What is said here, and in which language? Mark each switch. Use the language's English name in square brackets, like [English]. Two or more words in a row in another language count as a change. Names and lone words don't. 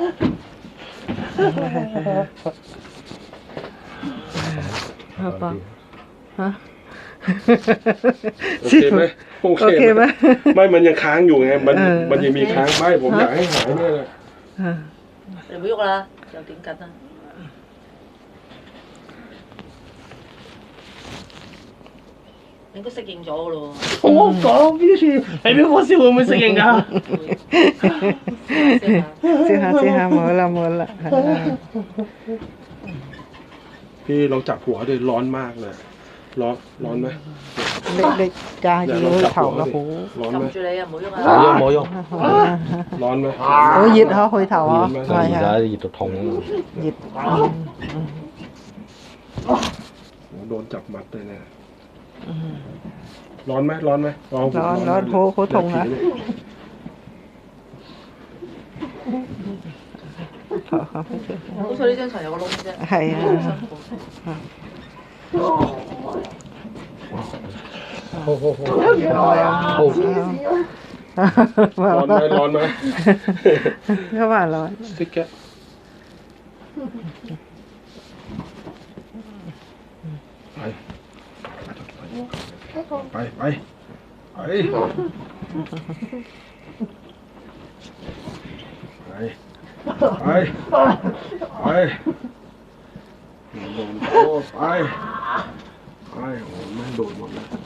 [Thai] ฮะ โอเคไหมโอเคไหมไม่มันยังค้างอยู่ไงมันยังมีค้างไม่ผมอยากให้หายเนี่ยเลย เดี๋ยวไม่ยกละเดี๋ยวติ้งกันนะ [Cantonese] 應該適應咗咯。我講邊處係邊個先會唔會適應㗎？試下冇啦。 [Thai] พี่ลองจับหัวดิร้อนมากเลยร้อนไหม เด็กๆจ้าอยู่เข่าละหู ร้อนไหม [Cantonese] 撳住你啊，唔好喐啊！冇用， [Thai] ร้อนไหม โอ้ยิดเขา [Cantonese] 去頭啊而家熱到痛。 [Thai] ยิด โดนจับมัดเลยเนี่ยร้อนไหมร้อน [Cantonese] 好痛啊好彩呢張床有個窿啫。係啊 [Thai] ร้อนไหม เขาว่าร้อน ติ๊กแกไปโดนโอ้ไปโอ้ไม่โดนหมดเลย